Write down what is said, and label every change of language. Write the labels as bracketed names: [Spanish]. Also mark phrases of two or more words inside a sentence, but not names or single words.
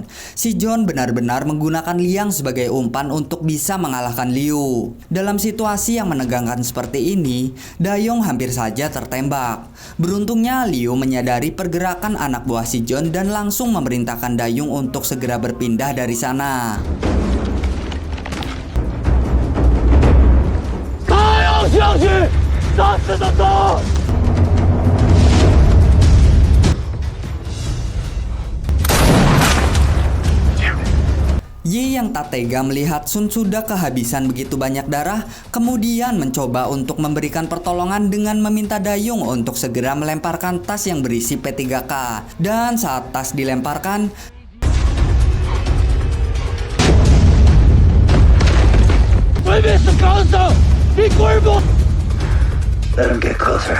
[Indonesian] Si John benar-benar menggunakan Liang sebagai umpan untuk bisa mengalahkan Liu. Dalam situasi yang menegangkan seperti ini, Dayong hampir saja tertembak. Beruntungnya Liu menyadari pergerakan anak buah si John dan langsung memerintahkan Dayong untuk segera berpindah dari sana. [Chinese] 下去，打死他走！ [Indonesian] Yi yang tak tega melihat Sun sudah kehabisan begitu banyak darah, kemudian mencoba untuk memberikan pertolongan dengan meminta Dayong untuk segera melemparkan tas yang berisi P3K. Dan saat tas dilemparkan, [English] Let him get closer.